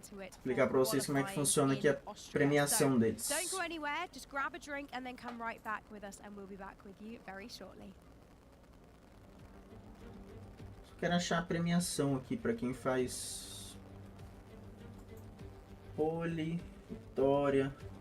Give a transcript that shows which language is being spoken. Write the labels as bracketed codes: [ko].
[pt] Explicar pra vocês como é que funciona aqui a premiação deles. [en] Don't go anywhere. Just grab a drink and then come right back with us, and we'll be back with you very shortly. [pt] Só quero achar a premiação aqui pra quem faz pole, vitória.